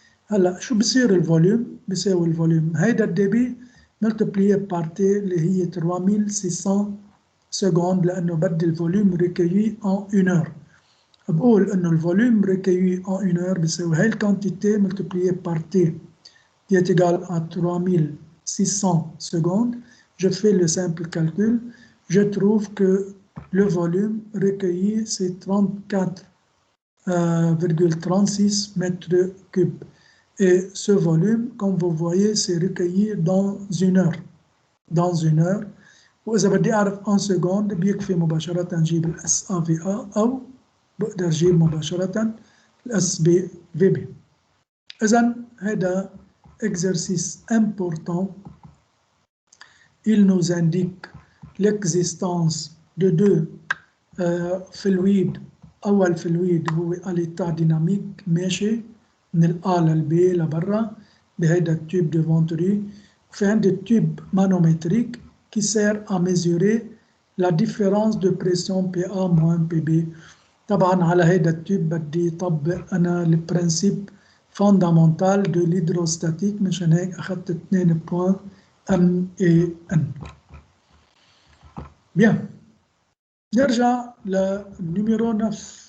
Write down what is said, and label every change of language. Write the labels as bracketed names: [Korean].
[Arabic] هلا شو بصير الفوليوم؟ بيساوي الفوليوم هيدا الدي بي ملتبليي بار تي اللي هي 3600 سكوند لأنه بدي الفوليوم ريكيي [French] en 1 heure. [Arabic] بقول إنه الفوليوم ريكيي en 1 heure بيساوي هاي الكونتيتي ملتبليي بار تي [French] qui est égal à 3600 secondes. Je fais le simple calcul. Je trouve que le volume recueilli, c'est 34,36 mètres cubes. Et ce volume, comme vous voyez, c'est recueilli dans 1 heure. Dans 1 heure. [Arabic] وإذا بدي أعرف [French] en seconde [Arabic] بيكفي مباشرة نجيب ال SAVA أو بقدر أجيب مباشرة ال SBVB. إذن هذا [French] exercice important. Il nous indique l'existence de deux fluides. [Arabic] أول فلويد هو [French] à l'état dynamique [Arabic] ماشي من الA للB لبرا بهيدا التوب [French] de Venturi. [Arabic] وفي عندي التوب [French] manométrique qui sert à mesurer la différence de pression PA moins PB. [Arabic] طبعا على هيدا التوب بدي طبق أنا البرنسيب [French] fondamental de l'hydrostatique [Arabic] مشان هيك أخذت 2 بوان M et N. [French] Bien. [Arabic] نرجع للنيميرو 9.